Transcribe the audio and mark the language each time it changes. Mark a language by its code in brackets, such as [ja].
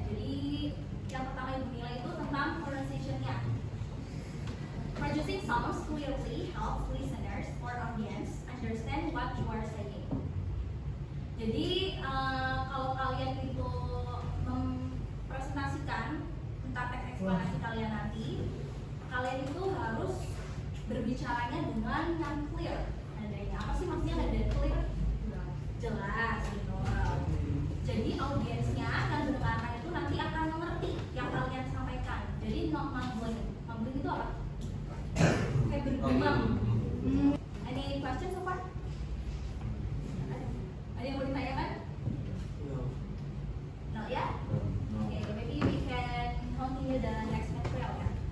[id] Jadi yang pertama yang dinilai itu tentang pronunciation-nya. [en] Producing sounds clearly helps listeners or audience understand what you are saying. [id] Jadi kalau kalian itu mempresentasikan tentang teks eksplanasi kalian nanti, kalian itu harus berbicaranya dengan yang clear. Adanya apa sih maksudnya ada clear? Jelas gitu. Jadi audiensnya yang mendengarkan itu nanti akan mengerti yang kalian sampaikan. Jadi mumbling itu apa? Kayak bergumam. [en] Any question so far? [id] Ada yang mau ditanyakan? [en] No ya? Okay, maybe we can continue the next material ya.